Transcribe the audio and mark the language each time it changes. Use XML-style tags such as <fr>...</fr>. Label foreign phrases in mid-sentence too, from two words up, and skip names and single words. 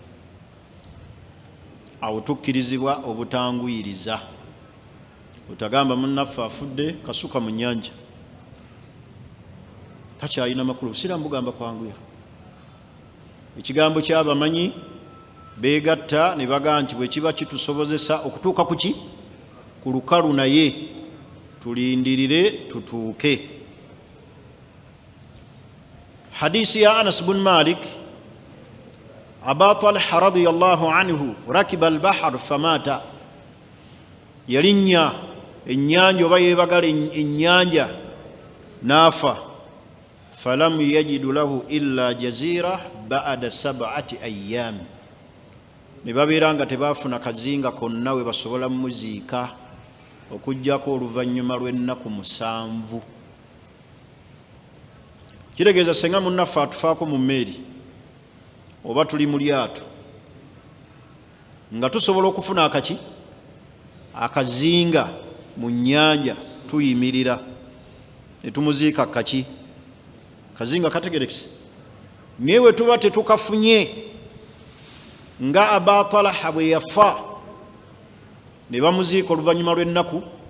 <lg>awo tukkirizibwa obutanguyiriza otagamba munnaffe afudde kasuka mu nnyanja takyalina makulu obusiraamu bugamba kwanguya ekigambo ky'abamanyi beegatta ne bagaa nti bwe kiba kitusobozesa okutuuka ku ki ku lukalu naye tulindirire tutuuke hadisi ya Anas bin Malik Aba Talha</lg> <ar>رضي الله عنه ركب البحر فمات</ar> <lg>yalinnya ennyanja oba yeebagala ennyanja naafa</lg> <ar>فلم يجدوا له إلا جزيرة بعد 7 أيام</ar> <lg>ne babeera nga tebaafuna kazinga konna we basobola muziika okuggyako oluvannyuma lw'ennaku 7 kitegeeza senga munnaffe atufaako mu mmeeri oba tuli mu lyato nga tusobola okufuna akazinga mu nnyanja tuyimirira ne tumuziika kazinga kategerekese naye we tuba tetukafunye nga Aba Talha bwe yafa ne bamuziika oluvannyuma lw'ennaku</lg>